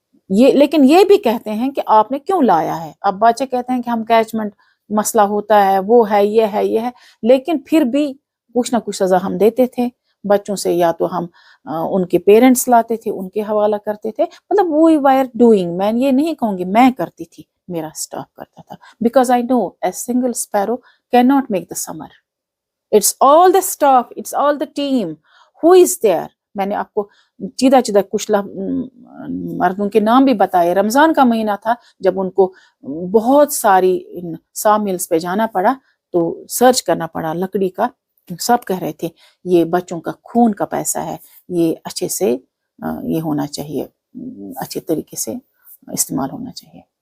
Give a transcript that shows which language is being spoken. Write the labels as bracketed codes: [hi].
[ur] لیکن یہ بھی کہتے ہیں کہ آپ نے کیوں لایا ہے. اب بچے کہتے ہیں کہ ہم کیچمنٹ مسئلہ ہوتا ہے, وہ ہے, یہ ہے, یہ ہے, لیکن پھر بھی کچھ نہ کچھ سزا ہم دیتے تھے بچوں سے. یا تو ہم ان کے پیرنٹس لاتے تھے, ان کے حوالہ کرتے تھے, مطلب [en] We were doing. [ur] میں یہ نہیں کہوں گی میں کرتی تھی, میرا اسٹاف کرتا تھا, [en] Because I know a single sparrow can not make the summer. It's all the staff, it's all the team who is there. [ur] میں نے آپ کو چیدہ کچھ مردوں کے نام بھی بتائے. رمضان کا مہینہ تھا جب ان کو بہت ساری سا ملز پہ جانا پڑا, تو سرچ کرنا پڑا لکڑی کا. سب کہہ رہے تھے یہ بچوں کا خون کا پیسہ ہے, یہ اچھے سے یہ ہونا چاہیے, اچھے طریقے سے استعمال ہونا چاہیے.